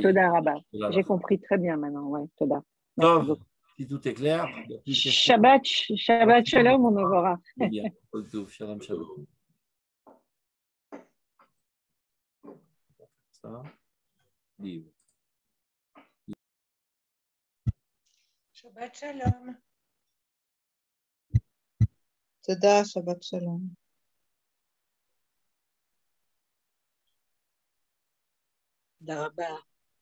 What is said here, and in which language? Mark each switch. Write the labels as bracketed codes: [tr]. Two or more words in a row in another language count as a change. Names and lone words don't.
[he] תודה רבה. [fr] J'ai compris très bien maintenant. Ouais, Toda. Si tout est clair. [he] שבת שלום, [fr] on me verra. Bien. [he] שלום, שלום. [fr] Ça. Livre. [he] שבת שלום. תודה, שבת שלום. Tודה רבה.